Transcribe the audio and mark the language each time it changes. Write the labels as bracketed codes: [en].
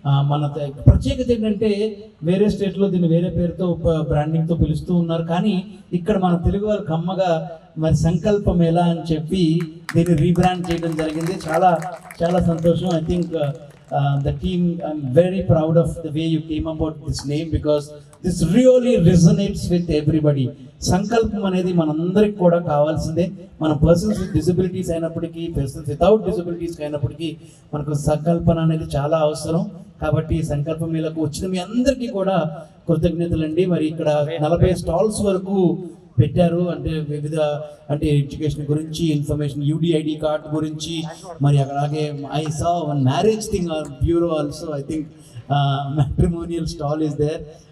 [te] మన ప్రత్యేకత ఏంటంటే వేరే స్టేట్లో దీన్ని వేరే పేరుతో బ్రాండింగ్తో పిలుస్తూ ఉన్నారు, కానీ ఇక్కడ మన తెలుగు వారు కమ్మగా మరి సంకల్ప మేళ అని చెప్పి దీన్ని రీబ్రాండ్ చేయడం జరిగింది. చాలా చాలా సంతోషం. [en] I think the team, I'm very proud of the way you came about this name, because this really resonates with everybody. [te] సంకల్పం అనేది మనందరికి కూడా కావాల్సిందే. మన పర్సన్స్ విత్ డిసబిలిటీస్ అయినప్పటికీ, పర్సన్స్ వితౌట్ డిసబిలిటీస్ అయినప్పటికీ మనకు సంకల్పన అనేది చాలా అవసరం. కాబట్టి సంకల్పం మేళకు వచ్చిన మీ అందరికీ కూడా కృతజ్ఞతలండి. మరి ఇక్కడ 40 స్టాల్స్ వరకు పెట్టారు. అంటే వివిధ ఎడ్యుకేషన్ గురించి ఇన్ఫర్మేషన్, యూడిఐడి కార్డ్ గురించి, మరి అలాగే [en] I saw one marriage thing bureau also, I think matrimonial stall is there.